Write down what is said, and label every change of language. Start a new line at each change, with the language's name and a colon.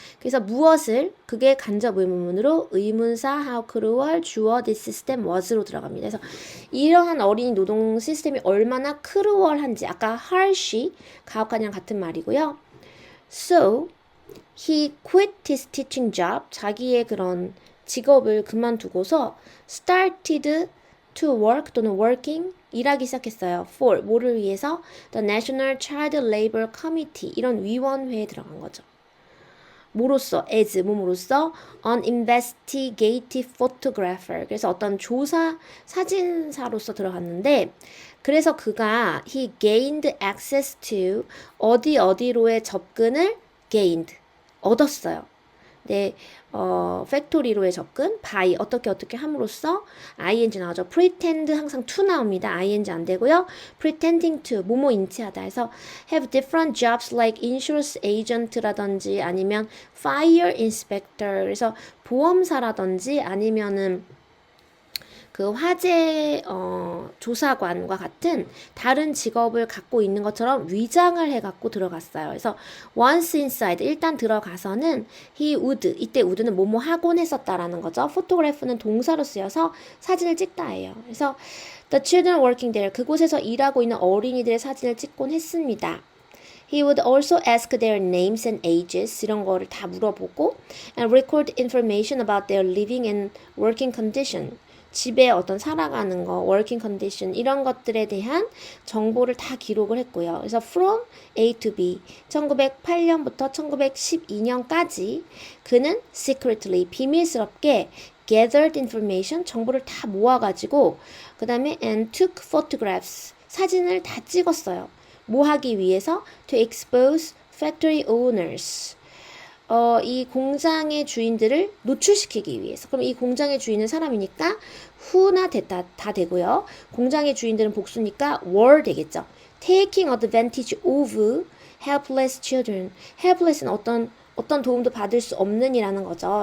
Korean: 그래서 무엇을, 그게 간접 의문문으로 의문사
English: how cruel
Korean: 주어
English: this system was
Korean: 로 들어갑니다. 그래서 이러한 어린이 노동 시스템이 얼마나 cruel한지, 아까 harsh, 가혹한이랑 같은 말이고요.
English: So, he quit his teaching job,
Korean: 자기의 그런 직업을 그만두고서
English: started to work 또는 working,
Korean: 일하기 시작했어요. for, 뭐를 위해서?
English: The National Child Labor Committee,
Korean: 이런 위원회에 들어간 거죠. 뭐로써? as, 뭐로써?
English: An investigative photographer,
Korean: 그래서 어떤 조사 사진사로서 들어갔는데, 그래서 그가
English: he gained access to,
Korean: 어디로의 접근을 gained, 얻었어요. 네, 팩토리로의 접근, by, 어떻게 함으로써, ing 나오죠. pretend 항상 to 나옵니다. ing 안 되고요. pretending to, 뭐뭐 인치하다 해서
English: have different jobs like insurance agent
Korean: 라든지 아니면
English: fire inspector,
Korean: 그래서 보험사라든지 아니면은 그 화재 조사관과 같은 다른 직업을 갖고 있는 것처럼 위장을 해갖고 들어갔어요. 그래서
English: once inside,
Korean: 일단 들어가서는
English: he would,
Korean: 이때 would는 뭐뭐 하곤 했었다라는 거죠. photograph는 동사로 쓰여서 사진을 찍다예요. 그래서
English: the children working there,
Korean: 그곳에서 일하고 있는 어린이들의 사진을 찍곤 했습니다.
English: He would also ask their names and ages,
Korean: 이런 거를 다 물어보고
English: and record information about their living and working condition,
Korean: 집에 어떤 살아가는 거,
English: working condition,
Korean: 이런 것들에 대한 정보를 다 기록을 했고요. 그래서 from A to B, 1908년부터 1912년까지 그는 secretly, 비밀스럽게
English: gathered information,
Korean: 정보를 다 모아가지고 그 다음에
English: and took photographs,
Korean: 사진을 다 찍었어요. 뭐 하기 위해서?
English: To expose factory owners,
Korean: 이 공장의 주인들을 노출시키기 위해서. 그럼 이 공장의 주인은 사람이니까 who나 됐다, 다 되고요. 공장의 주인들은 복수니까 were 되겠죠.
English: Taking advantage of helpless children.
Korean: helpless는 어떤 도움도 받을 수 없는 이라는 거죠.